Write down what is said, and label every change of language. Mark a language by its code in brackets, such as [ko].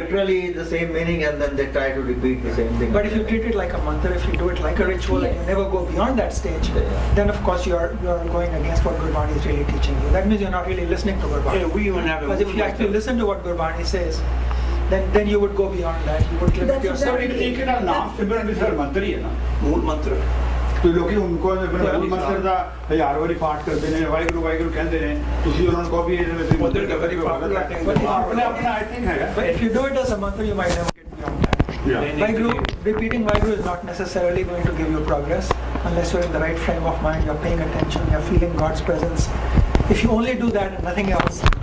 [en] literally the same meaning and then they try to repeat the same thing. but if you treat it like a mantra, if you do it like a ritual and you never go beyond that stage, then of course you are going against what Gurbani is really teaching you. That means you're not really listening to Gurbani. Yeah, we even have a Because if you actually listen to what Gurbani says, then you would go beyond that. You would limit That's yourself. [pa] Sir ਇੱਕ ਤਰੀਕੇ ਨਾਲ ਨਾਮ ਸਿਮਰਨ ਵੀ sir ਮੰਤਰ ਹੀ ਹੈ ਨਾ ਮੂਲ ਮੰਤਰ ਤੇ ਲੋਕੀ ਹੁਣ ਕੋਈ ਮੂਲ ਮੰਤਰ ਦਾ 1000 ਵਾਰੀ ਪਾਠ ਕਰਦੇ ਨੇ ਵਾਹਿਗੁਰੂ ਵਾਹਿਗੁਰੂ ਕਹਿੰਦੇ ਨੇ ਤੁਸੀਂ ਉਹਨਾਂ ਨੂੰ ਕਹੋ ਵੀ ਇਹਦੇ ਵਿੱਚ [en] Mantra is a very popular thing. [pa] ਆਪਣਾ ਆਪਣਾ [en] I think [pa] ਹੈਗਾ [en] But if you do it as a mantra, you might never get beyond that. Yeah. Vaheguru, repeating Vaheguru is not necessarily going to give you progress unless you're in the right frame of mind, you're paying attention, you're feeling God's presence. If you only do that and nothing else,